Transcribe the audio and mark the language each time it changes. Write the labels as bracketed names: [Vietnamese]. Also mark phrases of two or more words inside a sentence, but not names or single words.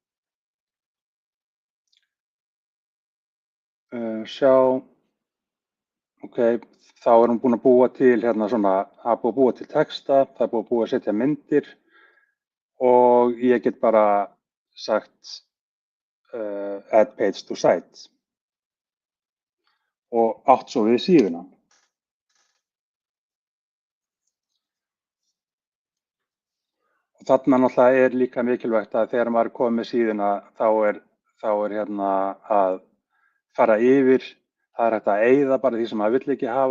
[Icelandic] Sjá, ok, þá er hún búin að búa til hérna svona, það er búið að búa til texta, það er búið að búa að setja myndir og ég get bara sagt [English] add page to site [Icelandic] og átt svo við síðuna. Og þarna náttúrulega er líka mikilvægt að þegar maður er komið með síðuna þá er hérna að fara yfir, það er hægt að eyða bara því sem maður vill ekki hafa.